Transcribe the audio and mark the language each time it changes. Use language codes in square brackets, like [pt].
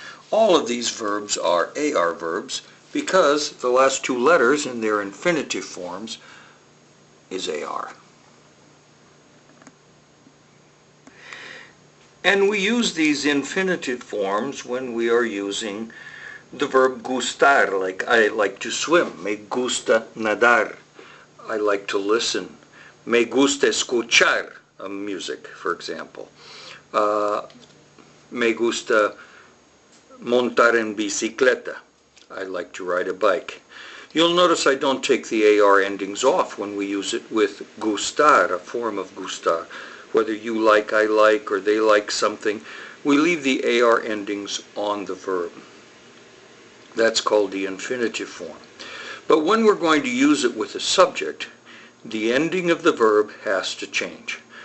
[en] All of these verbs are AR verbs because the last two letters in their infinitive forms is AR. And we use these infinitive forms when we are using the verb gustar, like I like to swim. [es] Me gusta nadar. [en] I like to listen. [es] Me gusta escuchar [en] music, for example. [es] Me gusta montar en bicicleta. [en] I like to ride a bike. You'll notice I don't take the AR endings off when we use it with gustar, a form of gustar. Whether you like, I like, or they like something, we leave the AR endings on the verb. That's called the infinitive form. But when we're going to use it with a subject, the ending of the verb has to change.